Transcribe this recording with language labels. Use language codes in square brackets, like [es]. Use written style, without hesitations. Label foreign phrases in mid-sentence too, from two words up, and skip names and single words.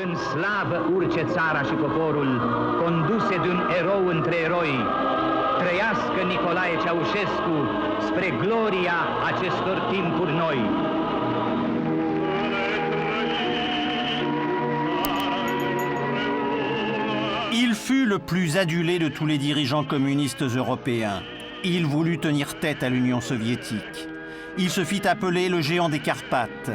[ro] slavă urce țara și poporul, conduse de un erou între eroi. Trăiască Nicolae Ceaușescu spre gloria acestor timpuri noi. [fr] Il fut le plus adulé de tous les dirigeants communistes européens. Il voulut tenir tête à l'Union soviétique. Il se fit appeler le géant des Carpates.